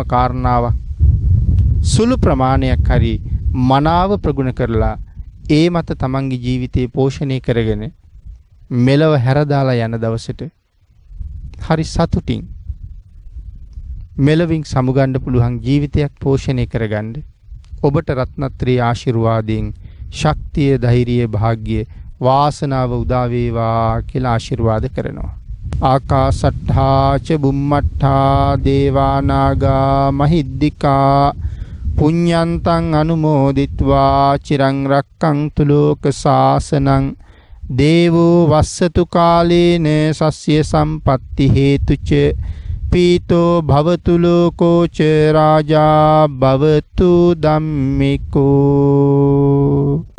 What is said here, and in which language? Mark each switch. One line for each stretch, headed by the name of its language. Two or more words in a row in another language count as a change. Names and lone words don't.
Sinhala: කාරණාවක් සුළු ප්‍රමාණයක් හරි මනාව ප්‍රගුණ කරලා ඒ මත තමන්ගේ ජීවිතේ පෝෂණය කරගෙන මෙලව හැරදාලා යන දවසට හරි සතුටින් මෙලවින් සමුගන්න පුළුවන් ජීවිතයක් පෝෂණය කරගන්න ඔබට රත්නත්‍රී ආශිර්වාදයෙන් ශක්තිය, ධෛර්යය, භාග්‍ය, වාසනාව උදා වේවා කියලා ආශිර්වාද කරනවා.
Pali: ආකාසට්ඨා ච බුම්මට්ඨා දේවා නාග මහිද්దికා පුඤ්ඤන්තං අනුමෝදිත්වා චිරං රක්ඛන්තු ලෝක සාසනං දේවෝ වස්සතු කාලේන සස්්‍ය සම්පatti හේතුච පීතෝ භවතු ලෝකෝ ච රාජා භවතු ධම්මිකෝ